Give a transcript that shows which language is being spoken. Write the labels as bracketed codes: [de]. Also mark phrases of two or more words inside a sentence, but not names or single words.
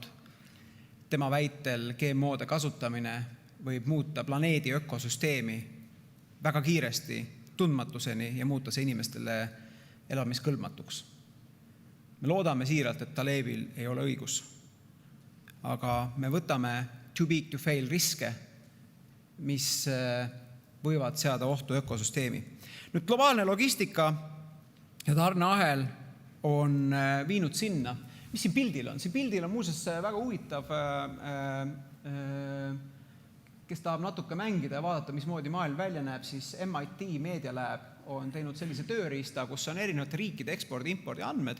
[et] Tema väitel GMO-de kasutamine võib muuta planeedi ökosüsteemi väga kiiresti tundmatuseni ja muuta see inimestele elamiskõlbmatuks. Me loodame siiralt, et Talebil ei ole õigus. Aga me võtame [en] too big to fail [et] riske, mis võivad seada ohtu ökosüsteemi. Nüüd globaalne logistika ja tarneahel on viinud sinna. Mis siin pildil on? Siin pildil on muuseas väga huvitav, kes tahab natuke mängida ja vaadata, mismoodi maailm välja näeb, siis MIT Media Lab on teinud sellise tööriista, kus on erinevate riikide ekspordi-impordi andmed.